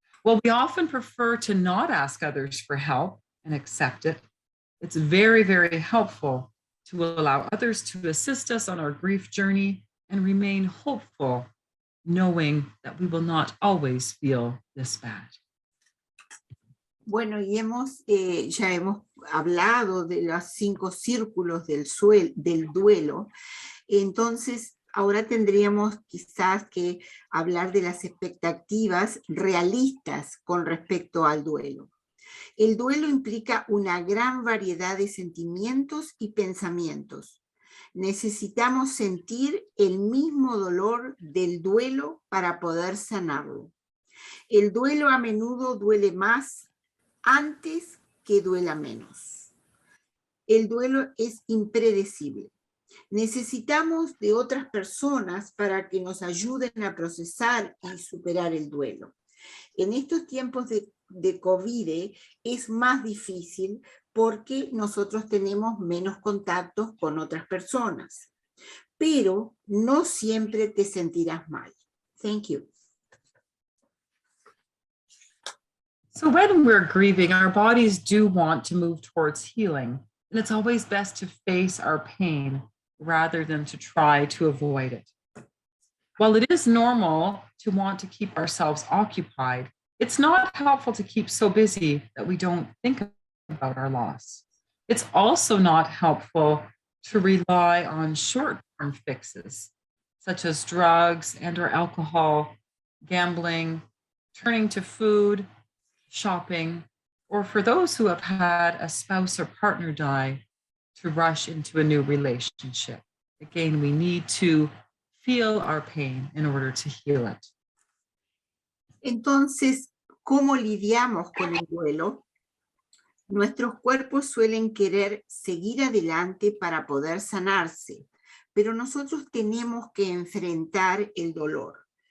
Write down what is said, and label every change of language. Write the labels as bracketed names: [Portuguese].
[English] While we often prefer to not ask others for help and accept it, it's very, very helpful to allow others to assist us on our grief journey and remain hopeful, knowing that we will not always feel this bad. [Spanish] Bueno, y ya hemos hablado de los 5 círculos del duelo. Entonces, ahora tendríamos quizás que hablar de las expectativas realistas con respecto al duelo. El duelo implica una gran variedad de sentimientos y pensamientos. Necesitamos sentir el mismo dolor del duelo para poder sanarlo. El duelo a menudo duele más antes que duela menos. El duelo es impredecible. Necesitamos de otras personas para que nos ayuden a procesar y superar el duelo. En estos tiempos de COVID es más difícil porque nosotros tenemos menos contactos con otras personas. Pero no siempre te sentirás mal. [English] Thank you. So when we're grieving, our bodies do want to move towards healing, and it's always best to face our pain rather than to try to avoid it. While it is normal to want to keep ourselves occupied, it's not helpful to keep so busy that we don't think about our loss. It's also not helpful to rely on short-term fixes, such as drugs and/or alcohol, gambling, turning to food, shopping, or for those who have had a spouse or partner die, to rush into a new relationship. Again, we need to feel our pain in order to heal it. [Spanish] Entonces, ¿cómo lidiamos con el duelo? Nuestros cuerpos suelen querer seguir adelante para poder sanarse, pero nosotros tenemos que enfrentar el dolor.